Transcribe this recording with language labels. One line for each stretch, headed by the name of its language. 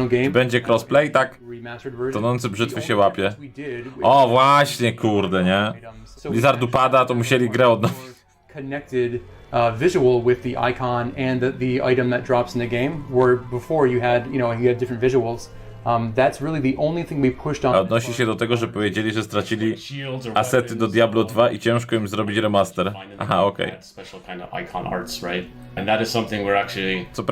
Polish: Będzie crossplay, tak? Tonący brzytwy się łapie. O właśnie, kurde, nie? Blizzard upada, to musieli grę odnowić.
English: connected visual with the icon and the item that drops in the game, where before you had different visuals. That's really the only thing we pushed on.
Polish: A odnosi się do tego, że powiedzieli, że stracili asety do Diablo 2 i ciężko im zrobić remaster. Aha, okej.
English: Special kind of icon arts, right? And that is something we're actually